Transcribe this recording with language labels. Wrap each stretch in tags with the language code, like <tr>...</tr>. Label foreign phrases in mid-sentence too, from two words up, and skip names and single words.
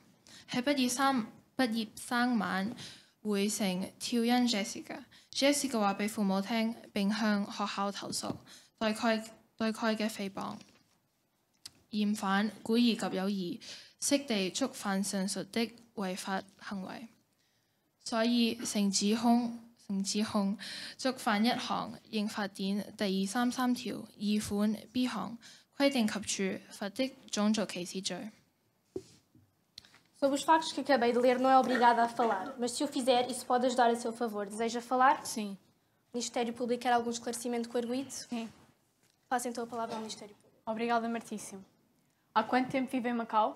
<yue>喺畢業生晚會成跳釁 Jéssica。Jéssica 話俾父母聽，並向學校投訴對佢嘅誹謗、嫌犯、故意及有意識地觸犯上述的違法行為。所以成指控觸犯1項刑法典第233條2款 B 項規定及處罰的種族歧視罪。</yue> <pt>Sobre os factos que acabei de ler, não é obrigada a falar, mas se o fizer, isso pode ajudar a seu favor. Deseja falar? Sim. O Ministério Público quer algum esclarecimento com o arguido? Sim. Passo então a palavra ao Ministério Público. Obrigada, Martíssimo. Há quanto tempo vive em Macau?</pt>